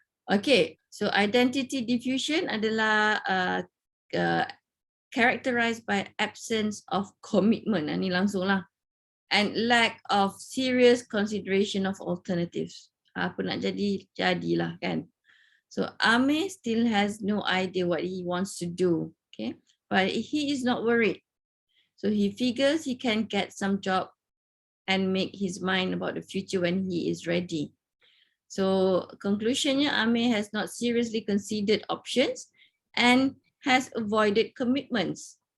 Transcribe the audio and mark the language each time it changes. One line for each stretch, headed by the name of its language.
English: Okay, so identity diffusion adalah characterized by absence of commitment.
Malay: Ini langsung lah.
English: And lack of serious consideration of alternatives.
Malay: Apa nak jadi, jadilah kan.
English: So Amir still has no idea what he wants to do, okay? But he is not worried. So he figures he can get some job and make his mind about the future when he is ready. So conclusionnya, Amir has not seriously considered options and has avoided commitments.